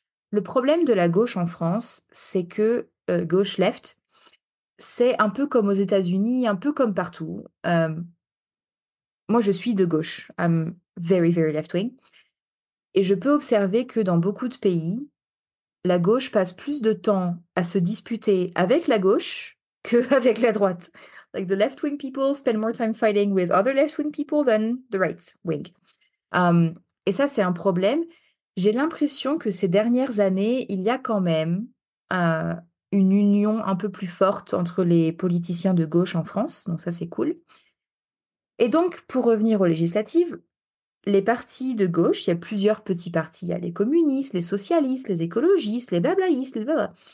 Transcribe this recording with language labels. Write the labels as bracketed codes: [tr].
[fr] Le problème de la gauche en France, c'est que, gauche left, c'est un peu comme aux États-Unis, un peu comme partout. Moi, je suis de gauche. [en] I'm very, very left wing, [fr] et je peux observer que dans beaucoup de pays, la gauche passe plus de temps à se disputer avec la gauche qu'avec la droite. [en] Like the left wing people spend more time fighting with other left wing people than the right wing. [fr] Hem Et ça, c'est un problème. J'ai l'impression que ces dernières années, il y a quand même, heu, une union un peu plus forte entre les politiciens de gauche en France, donc ça, c'est cool. Et donc pour revenir aux législatives, les partis de gauche, il y a plusieurs petits partis. Il y a les communistes, les socialistes, les écologistes, les blablaïstes, les blabla.